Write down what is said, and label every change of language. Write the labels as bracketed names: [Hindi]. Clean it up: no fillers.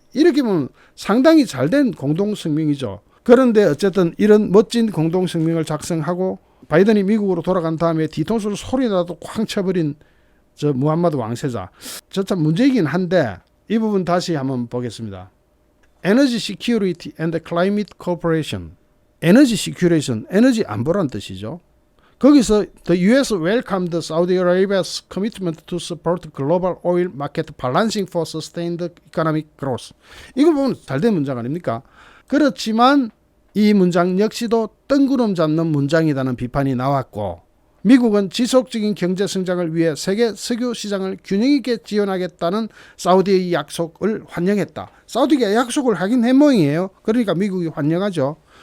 [Korean] 이렇게 보면 상당히 잘된 공동성명이죠. 그런데 어쨌든 이런 멋진 공동성명을 작성하고 바이든이 미국으로 돌아간 다음에 뒤통수를 소리라도 쾅 쳐버린 저 무함마드 왕세자. 저 참 문제이긴 한데 이 부분 다시 한번 보겠습니다. [English] Energy Security and Climate Cooperation. [Korean] 에너지 시큐레이션, 에너지 안보란 뜻이죠. [English] 거기서 the U.S. welcomed Saudi Arabia's commitment to support global oil market balancing for sustained economic growth. [Korean] 이거 보면 잘된 문장 아닙니까? 그렇지만 이 문장 역시도 뜬구름 잡는 문장이라는 비판이 나왔고 미국은 지속적인 경제 성장을 위해 세계 석유 시장을 균형 있게 지원하겠다는 사우디의 약속을 환영했다. 사우디가 약속을 하긴 한 모양이에요. 그러니까 미국이 환영하죠.